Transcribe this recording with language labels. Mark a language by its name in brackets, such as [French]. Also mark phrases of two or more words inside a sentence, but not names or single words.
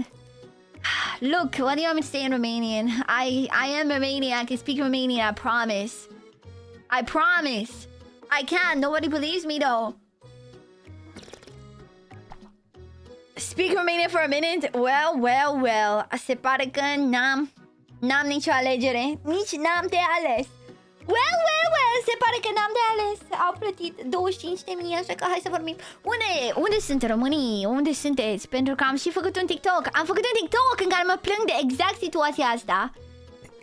[English] Look, what do you want me to say in Romanian? I am Romanian. I can speak Romanian. I promise. I can. Nobody believes me, though. Speak Romanian for a minute? Well. [Romanian] Se pare că n-am nicio alegere. Nici n-am de ales. Well, se pare că n-am de ales. Au plătit 25.000, așa că hai să vorbim. Unde sunt românii? Unde sunteți? Pentru că am și făcut un TikTok. Am făcut un TikTok în care mă plâng de exact situația asta.